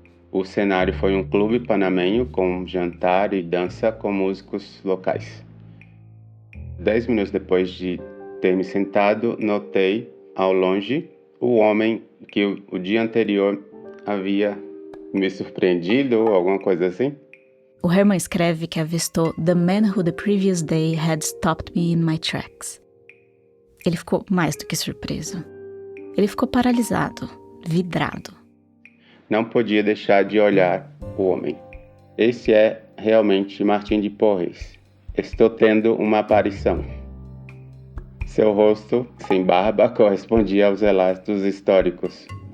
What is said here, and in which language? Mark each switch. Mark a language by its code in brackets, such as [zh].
[pt] O cenário foi um clube panamenho com jantar e dança com músicos locais. 10 minutos depois de ter me sentado, notei, ao longe, o homem que o dia anterior havia me surpreendido ou alguma coisa assim. O Herman escreve que avistou [en] "the man who the previous day had stopped me in my tracks". [pt] Ele ficou mais do que surpreso. Ele ficou paralisado, vidrado. Não podia deixar de olhar o homem. Esse é realmente Martín de Porres. Estou tendo uma aparição. Seu rosto, sem barba, correspondia aos relatos históricos.